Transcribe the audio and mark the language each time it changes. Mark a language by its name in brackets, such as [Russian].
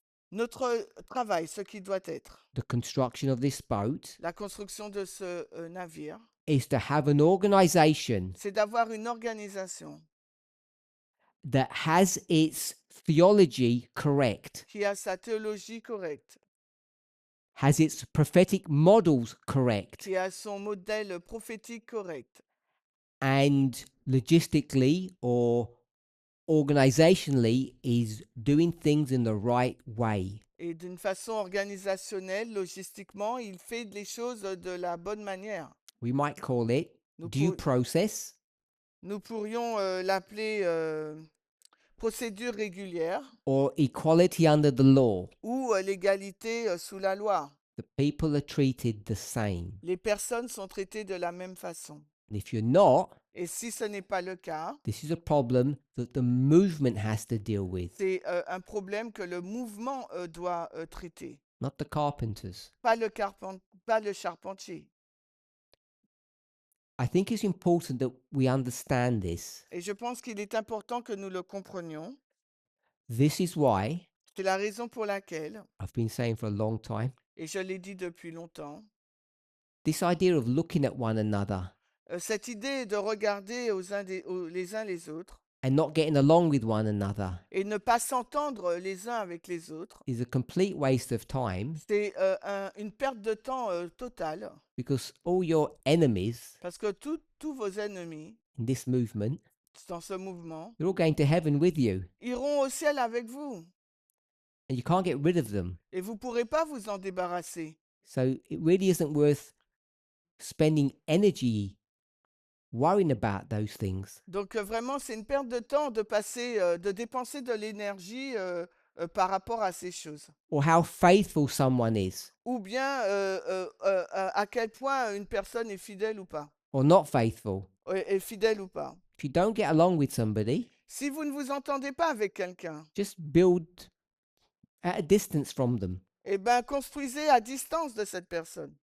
[French] Notre travail, ce qui doit être, [English] the construction of this boat, [French] la construction de ce navire, [English] is to have an organization [French] c'est d'avoir une organisation [English] that has its theology correct, [French] qui a sa théologie correcte, [English] has its prophetic models correct, [French] qui a son modèle prophétique correct, [English] and logistically or organizationally is doing things in the right way. [French] et d'une façon organisationnelle, logistiquement, il fait les choses de la bonne manière. [English] We might call it [French] Nous, [English] due [French] pour- [English] process, [French] nous pourrions l'appeler procédure régulière [English] or equality under the law. [French] ou l'égalité sous la loi. [English] The people are treated the same. [French] Les personnes sont traitées de la même façon. [English] And if you're not, [French] Et si ce n'est pas le cas, [English] this is a problem that the movement has to deal with, [French] c'est un problème que le mouvement doit traiter, [English] not the carpenters. [French] pas le charpentier. [English] I think it's important that we understand this. [French] Et je pense qu'il est important que nous le comprenions. [English] This is why [French] C'est la raison pour laquelle, [English] I've been saying for a long time, [French] et je l'ai dit depuis longtemps, [English] this idea of looking at one another [French] cette idée de regarder les uns les autres [English] and not getting along with one another [French] et ne pas s'entendre les uns avec les autres, [English] is a complete waste of time [French] c'est une perte de temps totale [English] because all your enemies [French] parce que tous vos ennemis [English] in this movement, [French] dans ce mouvement [English] they're all going to heaven with you [French] iront au ciel avec vous [English] and you can't get rid of them. [French] et vous ne pourrez pas vous en débarrasser. [English] So it really isn't worth spending energy worrying about those things. [French] Donc vraiment, c'est une perte de temps de passer, de dépenser de l'énergie par rapport à ces choses. [English] Or how faithful someone is [French] Ou bien à quel point une personne est fidèle ou pas. [English] or not faithful. [French] Est fidèle ou pas. [English] If you don't get along with somebody, [French] Si vous ne vous entendez pas avec quelqu'un, [English] just build at a distance from them, [French] eh ben construisez à distance de cette personne.